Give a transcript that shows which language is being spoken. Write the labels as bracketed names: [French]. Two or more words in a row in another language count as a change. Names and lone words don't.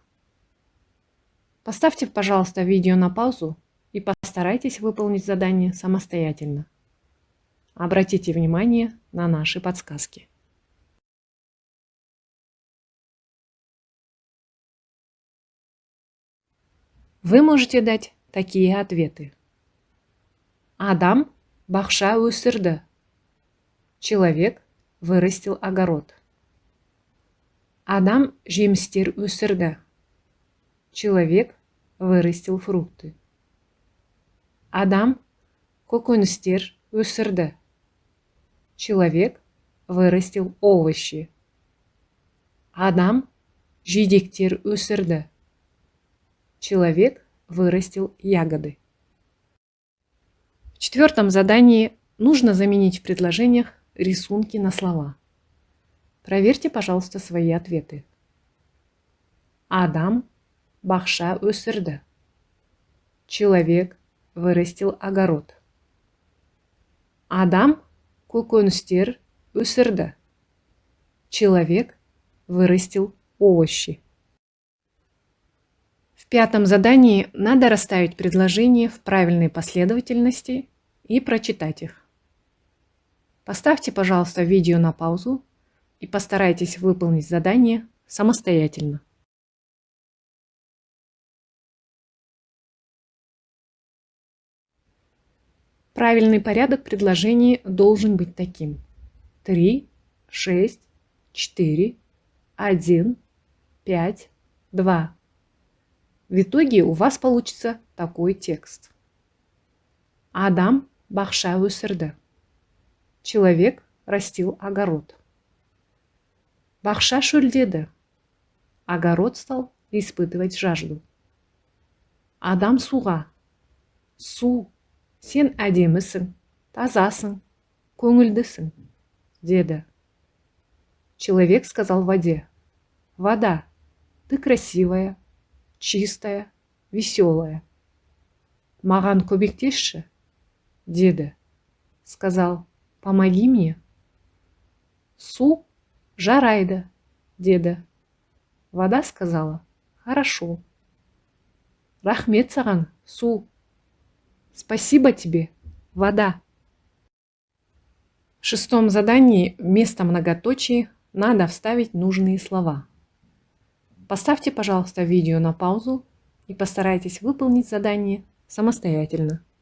[Russian] Поставьте, пожалуйста, видео на паузу и постарайтесь выполнить задание самостоятельно. Обратите внимание на наши подсказки. Вы можете дать такие ответы. [Kazakh] Адам бақша өсірді. [Russian] Человек вырастил огород. [Kazakh] Адам жемістер өсірді. [Russian] Человек вырастил фрукты. [Kazakh] Адам көкөністер өсірді. [Russian] Человек вырастил овощи. [Kazakh] Адам жидектер өсірді. [Russian] Человек вырастил ягоды. В четвертом задании нужно заменить в предложениях рисунки на слова. Проверьте, пожалуйста, свои ответы. [Kazakh] Адам бақша өсірді. [Russian] Человек вырастил огород. [Kazakh] Адам көкөністер өсірді. [Russian] Человек вырастил овощи. В пятом задании надо расставить предложения в правильной последовательности и прочитать их. Поставьте, пожалуйста, видео на паузу и постарайтесь выполнить задание самостоятельно. Правильный порядок предложений должен быть таким: 3, 6, 4, 1, 5, 2. В итоге у вас получится такой текст. [Kazakh] Адам бақша өсірді. [Russian] Человек растил огород. [Kazakh] Бақша шөлдеді. [Russian] Огород стал испытывать жажду. [Kazakh] Адам суға. Су, сен әдемісің, тазасың, көңілдісің, деді. [Russian] Человек сказал воде: вода, ты красивая, чистая, веселая. [Kazakh] Маған көмектесші, деді. [Russian] Сказал: помоги мне. [Kazakh] Су жарайды, деді. [Russian] Вода сказала: хорошо. [Kazakh] Рахмет саған, су. [Russian] Спасибо тебе, вода. В шестом задании вместо многоточий надо вставить нужные слова. Поставьте, пожалуйста, видео на паузу и постарайтесь выполнить задание самостоятельно.